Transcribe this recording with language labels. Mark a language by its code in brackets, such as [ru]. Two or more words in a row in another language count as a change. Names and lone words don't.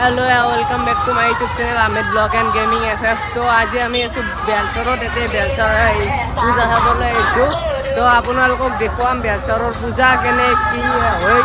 [en] hello welcome back to my YouTube channel Amir blog and gaming FF. [hi] तो आज [as] আমি আছো বেলচৰত এতে বেলচৰ পূজা চাবলৈ আহিছোঁ। তো আপোনালোকক দেখুৱাম বেলচৰৰ পূজা কেনে কি হয়।